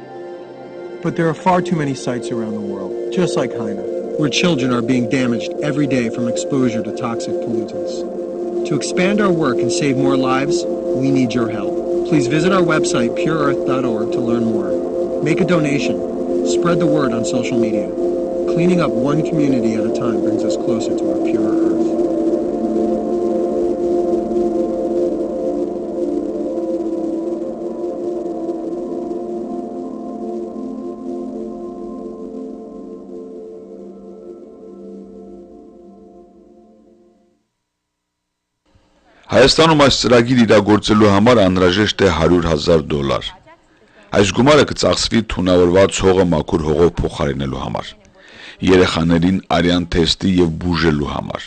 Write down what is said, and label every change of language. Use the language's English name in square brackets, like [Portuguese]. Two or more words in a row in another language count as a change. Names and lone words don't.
[English] But there are far too many sites around the world, just like Haina, where children are being damaged every day from exposure to toxic pollutants. To expand our work and save more lives, we need your help. Please visit our website, pureearth.org, to learn more. Make a donation. Spread the word on social media. Cleaning up one community at a time brings us closer to our pure earth. [Armenian] Հայաստանում այս ծրագիր իրագործելու համար անհրաժեշտ է $100,000։ Այս գումարը կծախսվի թունավորված հողը մաքուր հողով փոխարինելու համար, երեխաներին արյան թեստի եւ բուժելու համար,